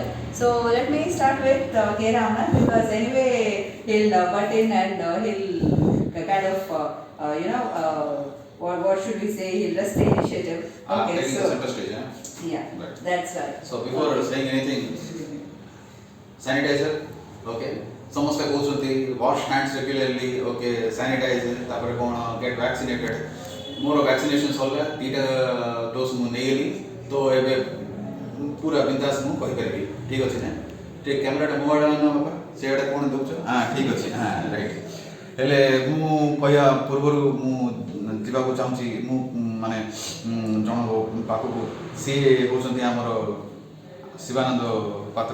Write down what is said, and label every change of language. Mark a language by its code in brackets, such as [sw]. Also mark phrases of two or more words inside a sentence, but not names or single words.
[en] So let me start with K. Ramnath, because anyway he'll butt in and he'll kind of what should we say, he'll just the initiative. Okay, taking so the center stage, yeah, Right. that's right. So before saying anything, sanitizer, okay. [or] ସମସ୍ତେ କହୁଛନ୍ତି [en] wash hands regularly, okay, sanitize, [or] ତାପରେ କ'ଣ [en] get vaccinated. [or] ମୋର ଭ୍ୟାକ୍ସିନେସନ୍ ସରିଲା, ଦୁଇଟା ଡୋଜ୍ ମୁଁ ନେଇଗଲି, ତ ଏବେ ପୁରା ବିନ୍ଦାସ ମୁଁ କହିପାରିବି। ଠିକ୍ ଅଛି ନା? ଟିକେ କ୍ୟାମେରାଟା ମୋ ଆଡ଼େ ଆଣ ବାପା, ସେଆଡ଼େ କ'ଣ ଦେଉଛ? ହଁ ଠିକ୍ ଅଛି, ହଁ ରାଇଟ୍। ହେଲେ ମୁଁ କହିବା ପୂର୍ବରୁ ମୁଁ ଯିବାକୁ ଚାହୁଁଛି, ମୁଁ ମାନେ ଜଣଙ୍କ ପାଖକୁ, ସିଏ ହେଉଛନ୍ତି ଆମର ଶିବାନନ୍ଦ ପାତ୍ର।